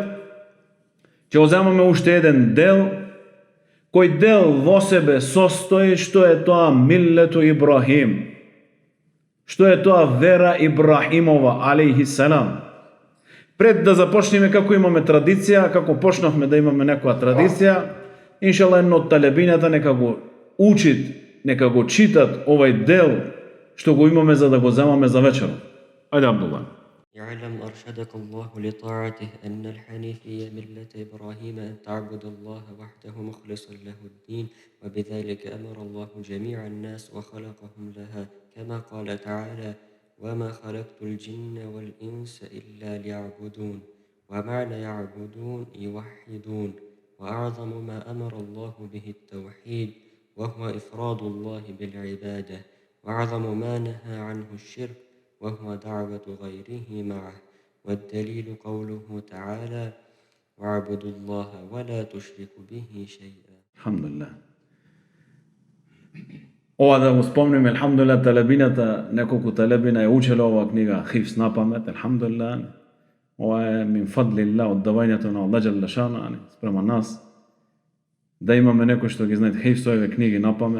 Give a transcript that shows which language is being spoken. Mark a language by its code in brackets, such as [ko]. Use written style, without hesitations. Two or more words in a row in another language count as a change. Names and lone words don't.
[mk] Ќе земаме уште еден дел, кој дел во себе состои што е тоа [ar] ملة إبراهيم, [mk] што е тоа вера Ибрахимова [ar] عليه السلام. [mk] Пред да започнеме, како имаме традиција, како почнавме да имаме некоја традиција, иншалла едно од талебињата нека го учит, нека го читат овај дел што го имаме за да го земаме за вечерот. Ајде, Абдулла. [ar] يعلم أرشدك الله لطاعته أن الحنيفية ملة إبراهيم أن تعبد الله وحده مخلصا له الدين، وبذلك أمر الله جميع الناس وخلقهم لها، كما قال تعالى: وما خلقت الجن والإنس إلا ليعبدون. ومعنى يعبدون يوحدون، وأعظم ما أمر الله به التوحيد وهو إفراد الله بالعبادة، وأعظم ما نهى عنه الشرك وهو دعوة غيره معه. والدليل قوله تعالى: واعبدوا الله ولا تشركوا به شيئا. الحمد لله. [mk] Ова да го спомниме, алхамдулилlah, талебината, неколку талебина е учело оваа книга хифс на памет, алхамдулилlah. Ова е [ar] من فضل الله, [mk] од давањето на Аллах [ar] جل شأنه [mk] спрема нас, да имаме некој што ги знаат хифс овие книги на памет.